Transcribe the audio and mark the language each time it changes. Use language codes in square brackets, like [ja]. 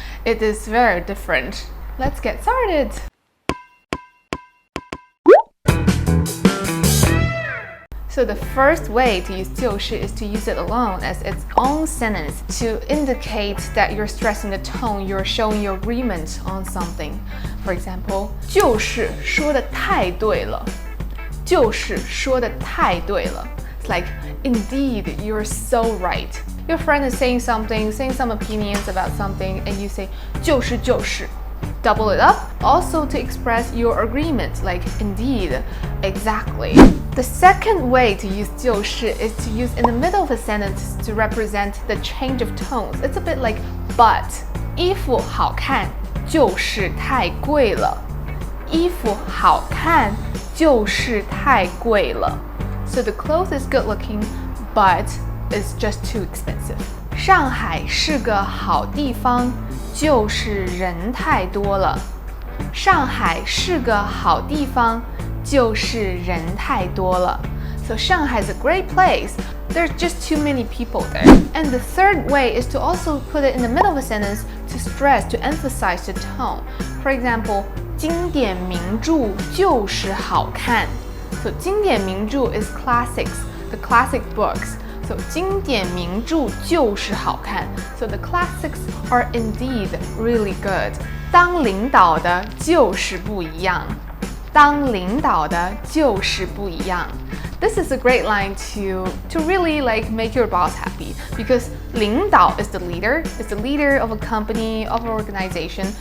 [en] It is very different. Let's get started. So the first way to use 就是 is to use it alone as its own sentence to indicate that you're stressing the tone, you're showing your agreement on something. For example, [zh] 就是说得太对了，就是说得太对了。 [en] It's like, indeed, you're so right. Your friend is saying something, saying some opinions about something, and you say 就是就是。 Double it up, also to express your agreement, like indeed, exactly. The second way to use 就是 is to use in the middle of a sentence to represent the change of tones. It's a bit like but. [zh] 衣服好看就是太贵了。衣服好看就是太贵了。 [en] So the clothes is good looking, but it's just too expensive. [zh] 上海是个好地方，就是人太多了。上海是个好地方，就是人太多了。 [en] So Shanghai is a great place. There's just too many people there. And the third way is to also put it in the middle of a sentence to stress, to emphasize the tone. [zh] For example, 经典名著就是好看。 [en] So 经典名著 is classics, the classic books. [zh] So 经典名著就是好看。 [en] So the classics are indeed really good. [zh] 当领导的就是不一样。当领导的就是不一样。 [en] This is a great line to really make your boss happy because 领导 is the leader of a company, of an organization.